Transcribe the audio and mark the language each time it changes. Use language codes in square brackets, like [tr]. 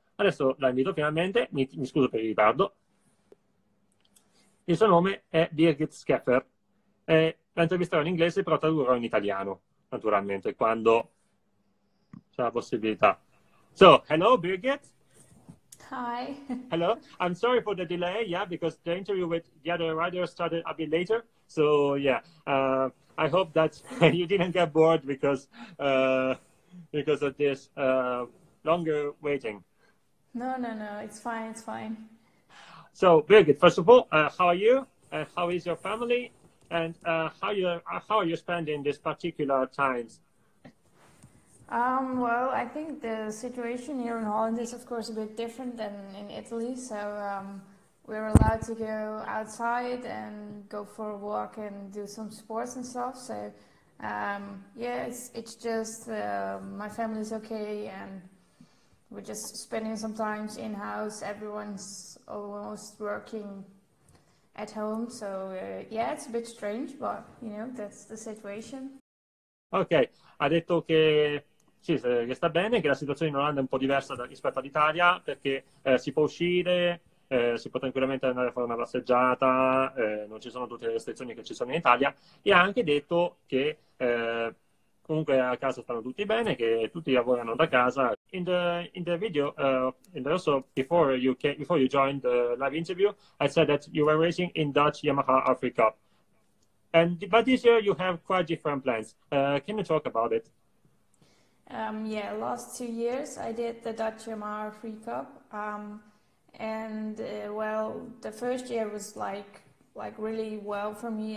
[it] Adesso la invito finalmente, mi scuso per il ritardo. Il suo nome è Birgit Scheffer. La intervisterò in inglese, però tradurrò in italiano, naturalmente, quando c'è la possibilità. [en] So, hello Birgit. Hi. Hello. I'm sorry for the delay, yeah, because the interview with the other rider started a bit later. So, yeah, I hope that you didn't get bored because of this longer waiting. No, it's fine, it's fine. So, Birgit, first of all, how are you? How is your family? And how are you spending these particular times? Well, I think the situation here in Holland is, of course, a bit different than in Italy. So we're allowed to go outside and go for a walk and do some sports and stuff. So yeah, it's just my family's okay, and we're just spending some time in house. Everyone's almost working at home. So yeah, it's a bit strange, but you know, that's the situation. [it] Ok, ha detto che sì, che sta bene, che la situazione in Olanda è un po' diversa rispetto all'Italia perché si può uscire, si può tranquillamente andare a fare una passeggiata, non ci sono tutte le restrizioni che ci sono in Italia, e ha anche detto che comunque a casa stanno tutti bene, che tutti lavorano da casa. [en] In the video, and also before you joined the live interview, I said that you were racing in Dutch Yamaha R3 Cup. But this year you have quite different plans. Can you talk about it? Yeah, last 2 years I did the Dutch YAMAHA R3 Cup, and well, the first year was like really well for me.